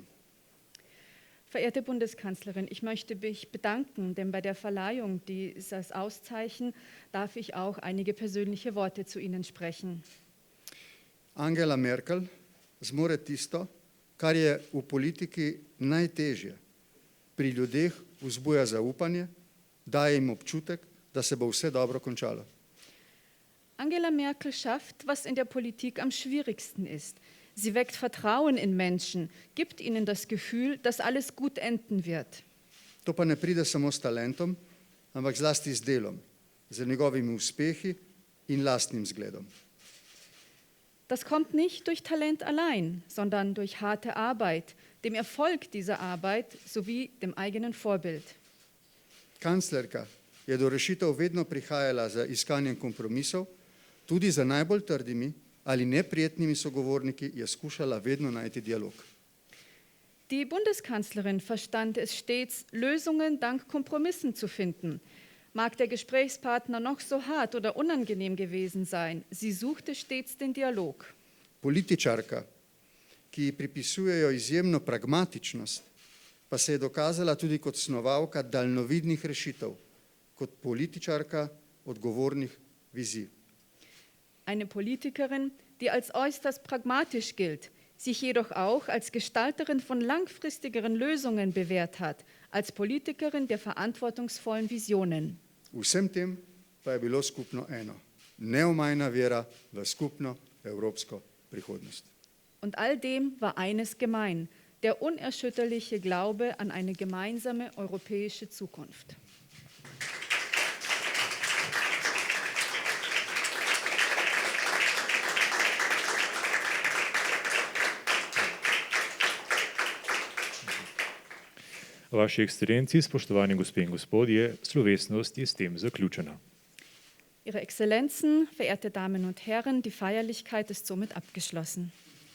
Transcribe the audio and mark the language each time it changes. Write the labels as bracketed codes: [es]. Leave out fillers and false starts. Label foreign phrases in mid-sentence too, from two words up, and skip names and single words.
[de] Verehrte Bundeskanzlerin, ich möchte mich bedanken, denn bei der Verleihung dieses Auszeichen darf ich auch einige persönliche Worte zu Ihnen sprechen. [sl] Angela Merkel zmore tisto, kar je v politiki najtežje. Pri ljudeh vzbuja zaupanje, daje jim občutek, da se bo vse dobro končalo. [de] Angela Merkel schafft, was in der Politik am schwierigsten ist. Sie weckt Vertrauen in Menschen, gibt ihnen das Gefühl, dass alles gut enden wird. [sl] To pa ne pride samo s talentom, ampak zlasti z delom, z njegovimi uspehi in lastnim zgledom. [de] Das kommt nicht durch Talent allein, sondern durch harte Arbeit, dem Erfolg dieser Arbeit sowie dem eigenen Vorbild. [sl] Kanclerka je do rešitev vedno prihajala z iskanjem kompromisov, tudi za najbolj trdimi ali neprijetnimi sogovorniki je skušala vedno najti dialog. [de] Die Bundeskanzlerin verstand es stets, Lösungen dank Kompromissen zu finden. Mag der Gesprächspartner noch so hart oder unangenehm gewesen sein, sie suchte stets den Dialog. [sl] Političarka, ki ji pripisujejo izjemno pragmatičnost, pa se je dokazala tudi kot snovalka daljnovidnih rešitev, kot političarka odgovornih vizij. [de] Eine Politikerin, die als äußerst pragmatisch gilt, sich jedoch auch als Gestalterin von langfristigeren Lösungen bewährt hat, als Politikerin der verantwortungsvollen Visionen. [sl] Vsem tem pa je bilo skupno eno, neomajna vera v skupno evropsko prihodnost. [de] Und all dem war eines gemein, der unerschütterliche Glaube an eine gemeinsame europäische Zukunft. [sl] Vaši ekscelenci, spoštovani gospe in gospodje, slovesnost je s tem zaključena. [de] Ihre Exzellenzen, verehrte Damen und Herren, die Feierlichkeit ist somit abgeschlossen.